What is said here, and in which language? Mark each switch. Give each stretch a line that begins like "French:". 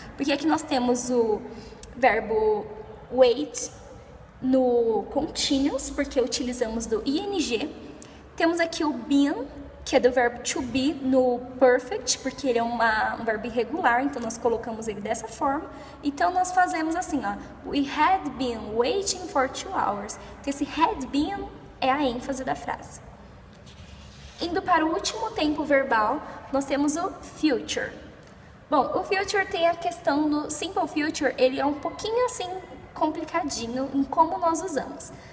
Portuguese: Porque aqui nós temos o verbo wait no continuous, porque utilizamos do ing. Temos aqui o been, que é do verbo to be no perfect, porque ele é um verbo irregular, então nós colocamos ele dessa forma. Então nós fazemos assim, ó,
English: we had been waiting for 2 hours.
Portuguese: Então esse had been é a ênfase da frase. Indo para o último tempo verbal, nós temos o future. Bom, o future tem a questão do simple future, ele é um pouquinho assim complicadinho em como nós usamos.